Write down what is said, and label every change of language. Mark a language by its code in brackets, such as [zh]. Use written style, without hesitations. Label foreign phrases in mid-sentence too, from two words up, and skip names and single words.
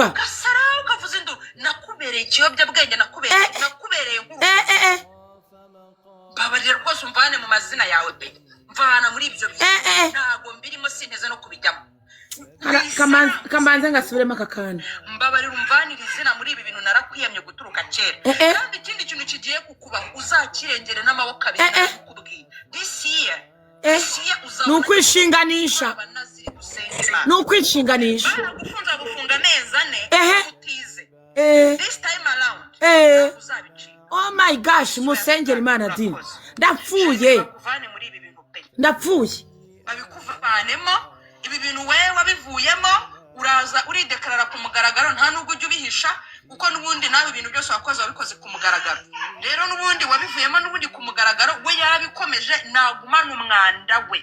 [rw] ugasara ukavuza induru nakubereye ikiyobyabwenge nakubereye nk'ubu babarira rwose umvane mu mazina yawe pe mvana muri ibyo bintu ntabwo mbirimo sinteze no kubijyamo kamanze ngasubiremo aka kantu mbabarira umvanira izina muri ibi bintu narakwiyamye guturuka kera kandi ikindi kintu kigiye kukubaho uzakirengere n'amaboko abiri nakubwira [en] this year [rw] ni ukwishinganisha ni ukwishinganisha baragufunza gufunga amezi 4 utize [en] this time around [rw] uzabicika [en] oh my gosh [rw] musengera Imana dini ndapfuye babikuvanemo ibi bintu wewe wabivuyemo uraza uridekarara ku mugaragaro nta nubwo ujya ubihisha kuko n'ubundi nawe ibintu byose wakoze wabikoze ku mugaragaro rero n'ubundi wabivuyemo n'ubundi ku mugaragaro we yarabikomeje nagumana umwanda we